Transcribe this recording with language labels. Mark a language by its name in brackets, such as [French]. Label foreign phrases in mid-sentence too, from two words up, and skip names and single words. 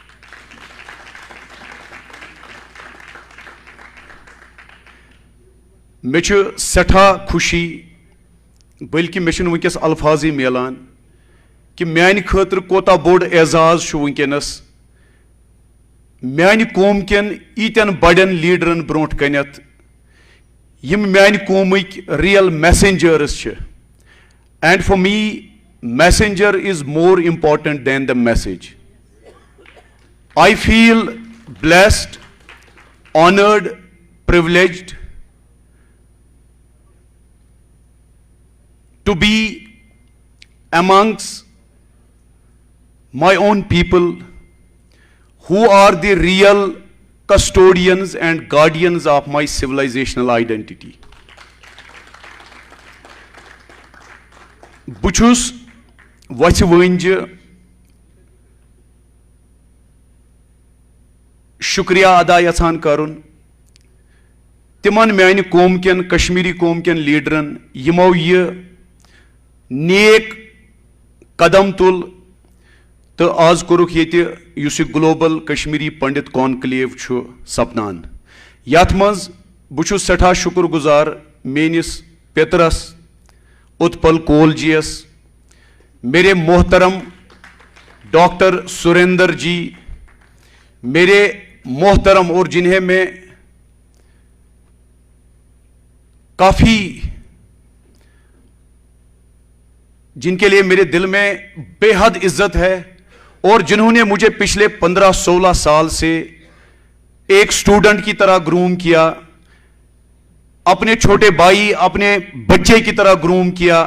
[Kashmiri] مےٚ چھُ سٮ۪ٹھاہ خوشی بلکہِ مےٚ چھُنہٕ وٕنکٮ۪س الفاظٕے میلان کہ میانہِ خٲطرٕ کوتاہ بوٚڑ اعزاز چھُ وٕنکٮ۪نس میانہِ قوم کٮ۪ن ییٖتٮ۪ن بڑٮ۪ن لیٖڈرن برونٛٹھ کَنٮ۪تھ یِم میانہِ قومٕکۍ [English] real messengers [Kashmiri] چھِ. [English] and for me messenger is more important than the message. I feel blessed, honored, privileged to be amongst my own people who are the real custodians and guardians of my civilizational identity. [Kashmiri] بہٕ چھُس وَژھِ وٲنٛجہِ شُکریہ ادا یژھان کرُن تِمن میانہِ قوم کٮ۪ن کشمیٖری قوم کٮ۪ن لیٖڈرن یِمو یہِ نیک قدم تُل تہٕ آز کوٚرُکھ ییٚتہِ یُس یہِ گلوبل کشمیٖری پنڈت کانکلیو چھُ سپدان. یتھ منٛز بہٕ چھُس سٮ۪ٹھاہ شُکر گُزار میٲنِس پیترس اتپل کول جی یس, [Urdu] میرے محترم ڈاکٹر سریندر جی, میرے محترم اور جنہیں میں کافی جن کے لیے میرے دل میں بے حد عزت ہے اور جنہوں نے مجھے پچھلے 15-16 سال سے ایک سٹوڈنٹ کی طرح گروم کیا, اپنے چھوٹے بھائی اپنے بچے کی طرح گروم کیا.